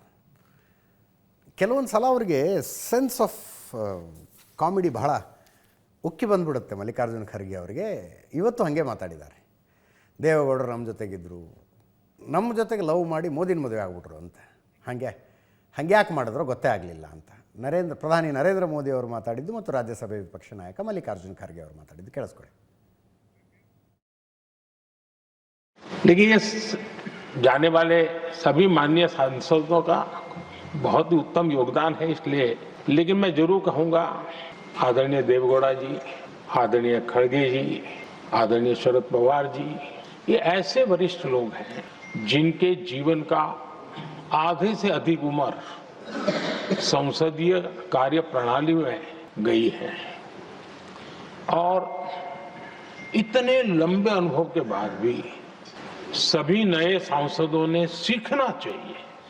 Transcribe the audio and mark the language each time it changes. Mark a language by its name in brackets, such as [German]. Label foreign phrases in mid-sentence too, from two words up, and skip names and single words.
[Kannada] ಕೆಲವೊಂದು ಸಲ ಅವರಿಗೆ [English] sense of comedy [Kannada] ಬಹಳ ಉಕ್ಕಿ ಬಂದ್ಬಿಡುತ್ತೆ ಮಲ್ಲಿಕಾರ್ಜುನ ಖರ್ಗೆ ಅವರಿಗೆ. ಇವತ್ತು ಹಾಗೆ ಮಾತಾಡಿದ್ದಾರೆ. ದೇವೇಗೌಡರು ನಮ್ಮ ಜೊತೆಗಿದ್ದರು, ನಮ್ಮ ಜೊತೆಗೆ ಲವ್ ಮಾಡಿ ಮೋದಿನ ಮದುವೆ ಆಗ್ಬಿಟ್ರು ಅಂತ. ಹಾಗೆ ಯಾಕೆ ಮಾಡಿದ್ರೋ ಗೊತ್ತೇ ಆಗಲಿಲ್ಲ ಅಂತ ಪ್ರಧಾನಿ ನರೇಂದ್ರ ಮೋದಿ ಅವರು ಮಾತಾಡಿದ್ದು ಮತ್ತು ರಾಜ್ಯಸಭೆ ವಿಪಕ್ಷ ನಾಯಕ ಮಲ್ಲಿಕಾರ್ಜುನ ಖರ್ಗೆ ಅವರು ಮಾತಾಡಿದ್ದು ಕೇಳಿಸ್ಕೊಳ್ಳಿ. [Hindi] देखिए, ये जाने वाले सभी माननीय सांसदों का बहुत ही उत्तम योगदान है, इसलिए लेकिन मैं जरूर कहूंगा आदरणीय देवेगौड़ा जी, आदरणीय खड़गे जी, आदरणीय शरद पवार जी, ये ऐसे वरिष्ठ लोग हैं जिनके जीवन का आधे से अधिक उम्र संसदीय कार्य प्रणाली में गई है और इतने लंबे अनुभव के बाद भी सभी नए सांसदों ने सीखना चाहिए